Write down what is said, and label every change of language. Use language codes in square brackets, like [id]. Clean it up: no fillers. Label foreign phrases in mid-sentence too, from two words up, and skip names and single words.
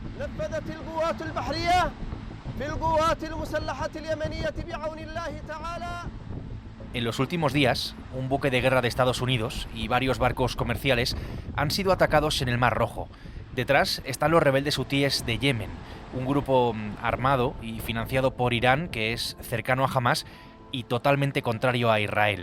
[ar] نفذت القوات البحرية في القوات المسلحة اليمنية بعون الله تعالى. [es] En los últimos días, un buque de guerra de Estados Unidos y varios barcos comerciales han sido atacados en el Mar Rojo. Detrás están los rebeldes hutíes de Yemen, un grupo armado y financiado por Irán que es cercano a Hamás y totalmente contrario a Israel.